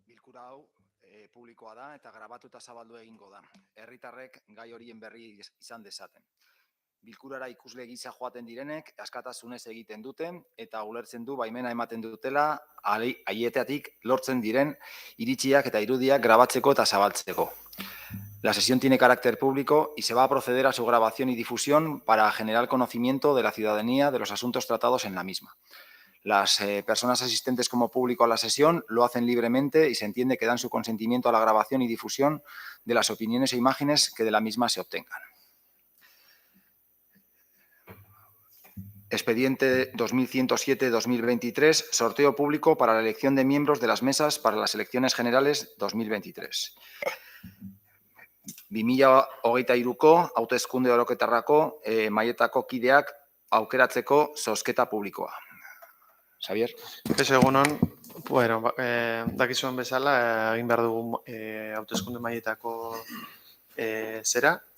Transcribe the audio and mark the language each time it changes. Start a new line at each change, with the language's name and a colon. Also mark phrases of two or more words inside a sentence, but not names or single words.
Basque: bilkura hau publikoa da eta grabatu eta zabaldu egingo da. Herritarrek gai horien berri izan dezaten. Bilkurara ikusle gisa joaten direnek askatasunez egiten dute eta ulertzen du baimena ematen dutela haietatik lortzen diren iritziak eta irudiak grabatzeko eta zabaltzeko.
Spanish: La sesión tiene carácter público y se va a proceder a su grabación y difusión para generar conocimiento de la ciudadanía de los asuntos tratados en la misma. Las personas asistentes como público a la sesión lo hacen libremente y se entiende que dan su consentimiento a la grabación y difusión de las opiniones e imágenes que de la misma se obtengan. Expediente 2107-2023, sorteo público para la elección de miembros de las mesas para las elecciones generales 2023.
Basque: 2023ko hauteskunde oroketarrako mailetako kideak aukeratzeko zozketa publikoa. Xavier? Eso egunon, bueno, dakizuen bezala, egin behar dugu hauteskunde mailetako zera,